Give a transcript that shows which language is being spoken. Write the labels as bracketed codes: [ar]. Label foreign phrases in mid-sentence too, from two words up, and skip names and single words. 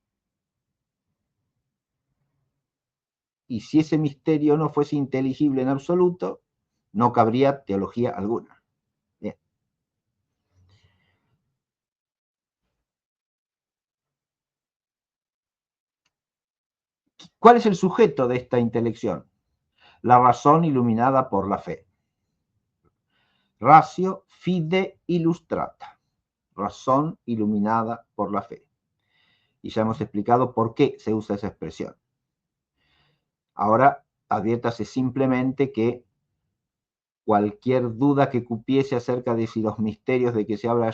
[es] Y si ese misterio no fuese inteligible en absoluto, no cabría teología alguna. Bien. ¿Cuál es el sujeto de esta intelección? La razón iluminada por la fe. [la] Ratio fide illustrata. [es] Razón iluminada por la fe. Y ya hemos explicado por qué se usa esa expresión. Ahora, adviértase simplemente que cualquier duda que cupiese acerca de si los misterios de que se habla